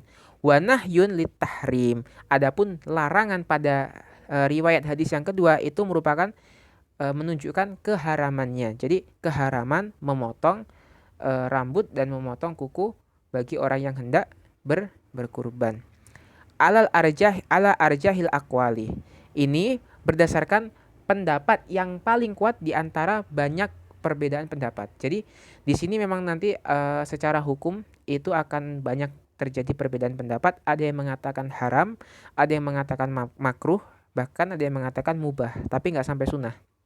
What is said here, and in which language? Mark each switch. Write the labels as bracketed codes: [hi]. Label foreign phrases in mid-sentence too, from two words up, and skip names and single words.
[ar] ونهي للتحريم. [id] Adapun larangan pada riwayat hadis yang kedua itu merupakan menunjukkan keharamannya. Jadi keharaman memotong rambut dan memotong kuku bagi orang yang hendak berkurban. [ar] على أرجح الأقوال. [id] Ini berdasarkan pendapat yang paling kuat di antara banyak perbedaan pendapat. Jadi di sini memang nanti secara hukum itu akan banyak terjadi perbedaan pendapat. Ada yang mengatakan haram, ada yang mengatakan makruh, bahkan ada yang mengatakan mubah, tapi nggak sampai sunnah.